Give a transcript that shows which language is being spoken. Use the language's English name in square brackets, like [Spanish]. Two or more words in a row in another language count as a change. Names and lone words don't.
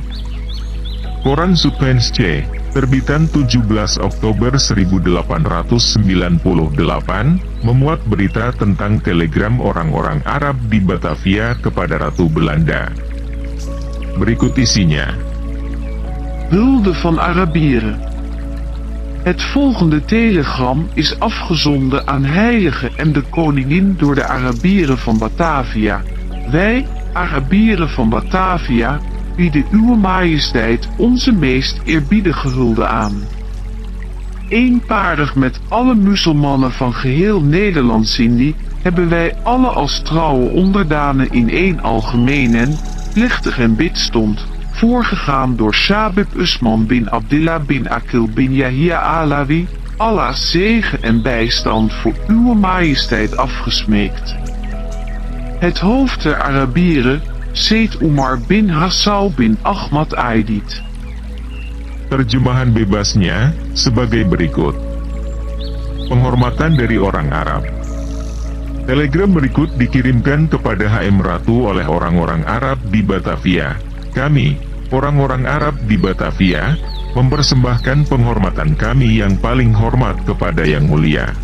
[Indonesian] Koran Supens C, terbitan 17 Oktober 1898, memuat berita tentang telegram orang-orang Arab di Batavia kepada Ratu Belanda. Berikut isinya. [Dutch] Hulde van Arabieren. Het volgende telegram is afgezonden aan Heilige en de Koningin door de Arabieren van Batavia. Wij, Arabieren van Batavia, bieden uwe majesteit onze meest eerbiedige hulde aan. Eenparig met alle muzelmannen van geheel Nederland-Zindi, hebben wij alle als trouwe onderdanen in één algemeen en plechtig en bidstond, voorgegaan door Shabib Usman bin Abdillah bin Akil bin Yahya Alawi, Allah's zegen en bijstand voor uwe majesteit afgesmeekt. Het hoofd der Arabieren, Said Umar bin Hassau bin Ahmad Aidit. [Indonesian] Terjemahan bebasnya, sebagai berikut. Penghormatan dari orang Arab. Telegram berikut dikirimkan kepada HM Ratu oleh orang-orang Arab di Batavia. Kami, orang-orang Arab di Batavia, mempersembahkan penghormatan kami yang paling hormat kepada Yang Mulia.